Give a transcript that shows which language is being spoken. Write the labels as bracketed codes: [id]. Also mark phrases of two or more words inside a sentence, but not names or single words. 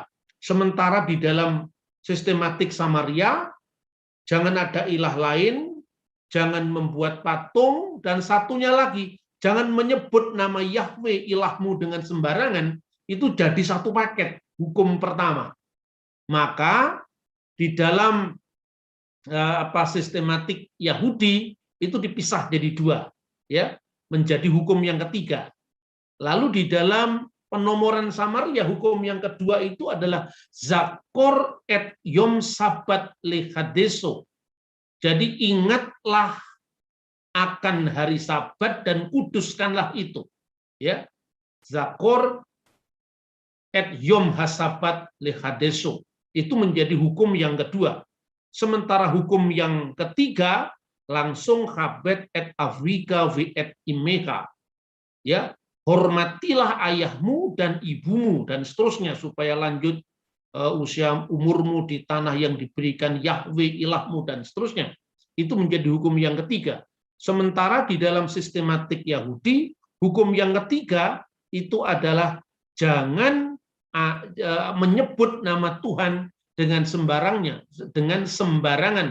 [id] Sementara di dalam sistematik Samaria, jangan ada ilah lain, jangan membuat patung, dan satunya lagi, jangan menyebut nama Yahweh ilahmu dengan sembarangan, itu jadi satu paket, hukum pertama. Maka di dalam sistematik Yahudi, itu dipisah jadi dua, ya, menjadi hukum yang ketiga. Lalu di dalam penomoran Samaria, hukum yang kedua itu adalah [he] זכור את יום שבת לקדשו. [id] Jadi ingatlah akan hari Sabat dan kuduskanlah itu. Ya, [he] זכור את יום השבת לקדשו. [id] Itu menjadi hukum yang kedua. Sementara hukum yang ketiga langsung [he] כבד את אביך ואת אמך. [id] Ya, hormatilah ayahmu dan ibumu dan seterusnya supaya lanjut usia umurmu di tanah yang diberikan Yahweh ilahmu dan seterusnya. Itu menjadi hukum yang ketiga. Sementara di dalam sistematik Yahudi, hukum yang ketiga itu adalah jangan menyebut nama Tuhan dengan sembarangan.